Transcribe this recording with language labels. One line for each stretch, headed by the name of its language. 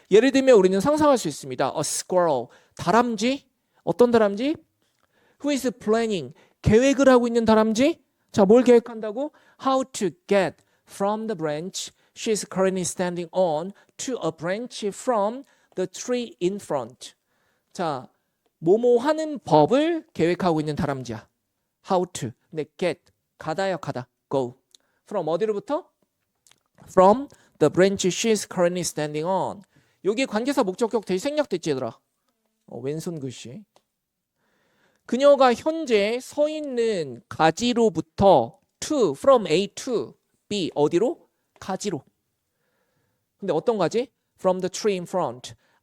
Korean: 예를 들면 우리는 상상할 수 있습니다.
English: A squirrel.
Korean: 다람쥐? 어떤 다람쥐?
English: Who is planning.
Korean: 계획을 하고 있는 다람쥐? 자, 뭘 계획한다고?
English: How to get from the branch she is currently standing on to a branch from the tree in front.
Korean: 자, 뭐뭐 하는 법을 계획하고 있는 다람쥐야.
English: How to.
Korean: 근데 get. 가다요, 가다. Go. From 어디로부터?
English: From the branch she is currently standing on.
Korean: 여기 관계사 목적격 대시 생략됐지 얘들아. 왼손 글씨. 그녀가 현재 서 있는 가지로부터 to, from A to B 어디로? 가지로. 근데 어떤 가지?
English: From the tree in front.